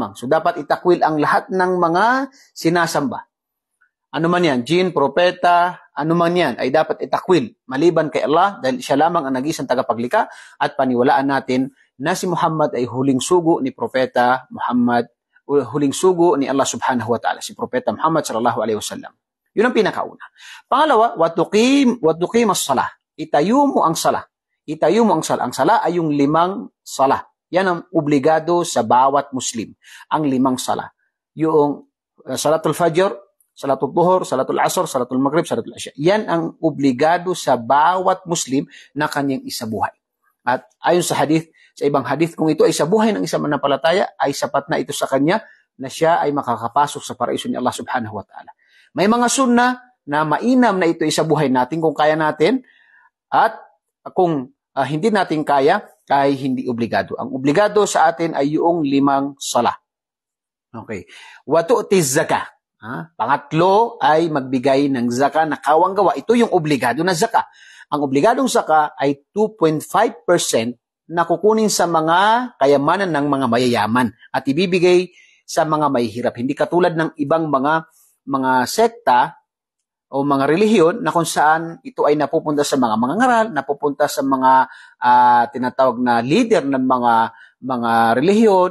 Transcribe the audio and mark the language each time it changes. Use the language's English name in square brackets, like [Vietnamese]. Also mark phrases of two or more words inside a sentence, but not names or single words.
[Filipino] So, dapat itakwil ang lahat ng mga sinasamba. Ano man yan, jin, propeta, ano man yan, ay dapat itakwil maliban kay Allah dahil siya lamang ang nag-isang tagapaglikha at paniwalaan natin na si Muhammad ay huling sugo ni Propeta Muhammad, huling sugo ni Allah [Arabic] سبحانه وتعالى, [Filipino] si Propeta Muhammad [Arabic] صلى الله عليه وسلم. [Filipino] Yun ang pinakauna. [Arabic] Pangalawa, وتقيم الصلاة. [Filipino] Itayo mo ang salah. Itayo mo ang salah. Ang salah ay yung 5 salah. Yan ang obligado sa bawat Muslim. Ang 5 salah. [Arabic] Yung صلاة الفجر، صلاة الظهر، صلاة العصر، صلاة المغرب، صلاة العشاء. [Filipino] Yan ang obligado sa bawat Muslim na kanyang isabuhay. At ayon sa hadith, sa ibang hadith, kung ito ay sabuhay ng isang mananampalataya, ay sapat na ito sa kanya na siya ay makakapasok sa paraiso ni Allah [Arabic] سبحانه وتعالى. [Filipino] May mga sunnah na mainam na ito sa buhay natin kung kaya natin at kung hindi natin kaya, ay hindi obligado. Ang obligado sa atin ay yung 5 salah. [Arabic] Okay. وتؤتي الزكاة. [Filipino] Pangatlo ay magbigay ng zakah na kawang gawa. Ito yung obligado na zakah. Ang obligadong zakah ay 2.5% na kukunin sa mga kayamanan ng mga mayayaman at ibibigay sa mga mahihirap. Hindi katulad ng ibang mga sekta o mga relihiyon na kung saan ito ay napupunta sa mga mangangaral, napupunta sa mga tinatawag na leader ng mga relihiyon.